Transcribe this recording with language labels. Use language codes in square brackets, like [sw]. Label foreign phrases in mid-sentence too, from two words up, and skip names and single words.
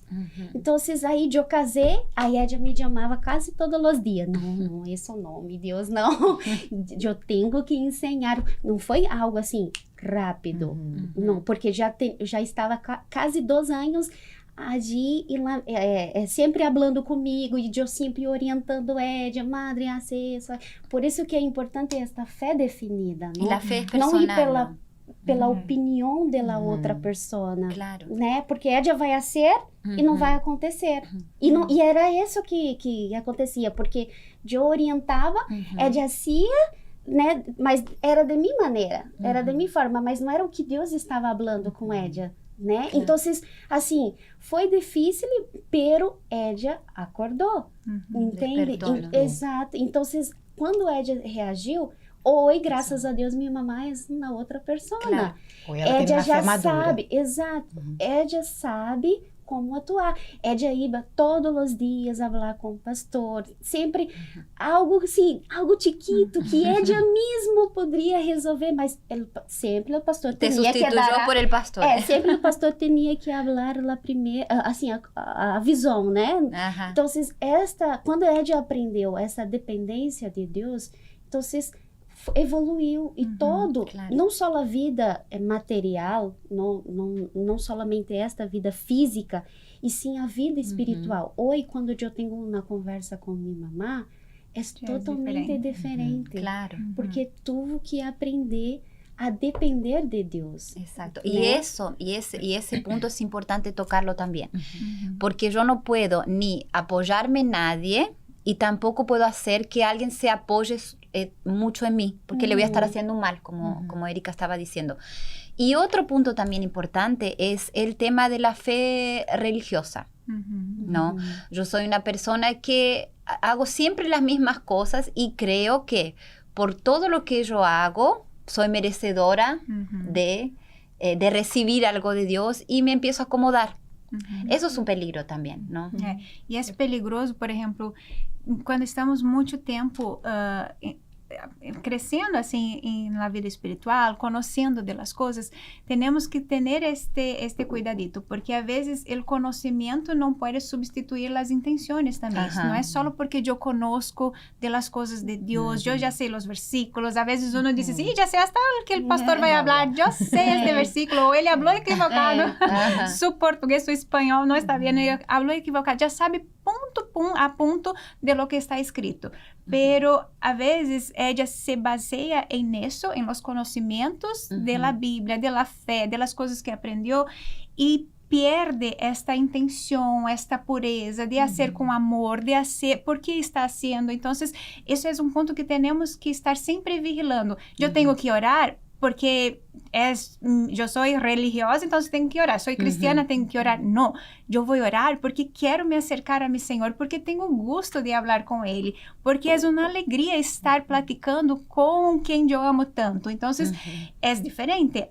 [pt] Então, aí eu casei, aí ela me chamava quase todos os dias. Não, isso não, meu Deus, não. Eu tenho que ensinar. Não foi algo assim, rápido. Não, porque já estava quase 2 anos ali, sempre falando comigo, e eu sempre orientando [es] ella, madre, [pt] isso. Por isso que é importante esta fé definida. Não? E a fé personal. Não ir pela opinião da outra pessoa, claro, né? Porque ella vai fazer e não vai acontecer. E era isso que acontecia, porque eu orientava, ella fazia, né? Mas era de minha maneira, era de minha forma, mas não era o que Deus estava falando com ella, né? Claro. Então, assim, foi difícil, [es] pero ella [pt] acordou, entende? Exato. Então, quando ella reagiu, hoje, graças a Deus, minha mamãe é uma outra pessoa. Claro. Ela já madura. sabe, exato. Ella sabe como atuar. Ella ia todos os dias falar com o pastor. Sempre algo assim, algo chiquito que ella mesmo poderia resolver, mas sempre o pastor tinha que dar... [es] por el pastor. [pt] Sempre o pastor tinha que falar a primeira, assim, a visão, né? Então, quando ella aprendeu essa dependência de Deus, então, evoluiu e claro. Não só a vida material, não somente esta vida física, e sim a vida espiritual. Hoje, quando eu tenho uma conversa com minha mamã, é totalmente diferente. Claro. Porque tive que aprender a depender de Deus. [es] Exacto. ¿No? Y ese punto es importante tocarlo también, porque yo no puedo ni apoyarme en nadie y tampoco puedo hacer que alguien se apoye mucho en mí, porque le voy a estar haciendo un mal, como Erika estaba diciendo. Y otro punto también importante es el tema de la fe religiosa, ¿no? Yo soy una persona que hago siempre las mismas cosas y creo que por todo lo que yo hago, soy merecedora de de recibir algo de Dios y me empiezo a acomodar. Eso es un peligro también, ¿no? Y es peligroso, por ejemplo, cuando estamos mucho tiempo [pt] crescendo assim na vida espiritual, conhecendo das coisas, temos que ter este cuidadito, porque às vezes o conhecimento não pode substituir as intenções também. Não é só porque eu conosco das coisas de Deus, eu já sei os versículos. Às vezes uno diz assim, já sei hasta que o pastor vai falar, eu sei este versículo, ou ele falou equivocado, seu português, seu espanhol não está bem, ele falou equivocado, já sabe ponto a ponto [es] de lo que está escrito. Pero a veces ella se baseia en eso, en los conocimientos de la Biblia, de la fe, de las cosas que aprendió y pierde esta intención, esta pureza de hacer con amor, de hacer, ¿por qué está haciendo? Entonces, eso es un punto que tenemos que estar siempre vigilando. Yo tengo que orar [pt] porque eu sou religiosa, então tenho que orar. Sou cristiana, tenho que orar. Não, eu vou orar porque quero me acercar a meu Senhor, porque tenho gosto de falar com Ele, porque é uma alegria estar platicando com quem eu amo tanto. Então, é diferente.